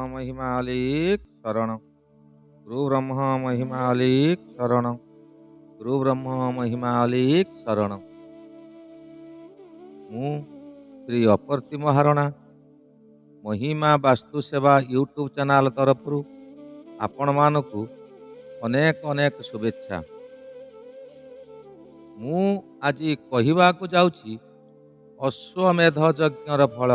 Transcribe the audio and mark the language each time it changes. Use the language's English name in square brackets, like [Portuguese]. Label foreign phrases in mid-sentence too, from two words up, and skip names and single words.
[Odia] ମହିମାଲିକ ଶରଣ। ଗୁରୁ ବ୍ରହ୍ମ ମହିମାଲିକ ଶରଣ। ଗୁରୁ ବ୍ରହ୍ମ ମହିମାଲିକ ଶରଣ। ମୁଁ ଶ୍ରୀ ଅପର୍ତ୍ତି ମହାରଣା ମହିମା ବାସ୍ତୁ ସେବା ୟୁଟ୍ୟୁବ୍ ଚ୍ୟାନେଲ ତରଫରୁ ଆପଣମାନଙ୍କୁ ଅନେକ ଅନେକ ଶୁଭେଚ୍ଛା। ମୁଁ ଆଜି କହିବାକୁ ଯାଉଛି ଅଶ୍ୱମେଧ ଯଜ୍ଞର ଫଳ।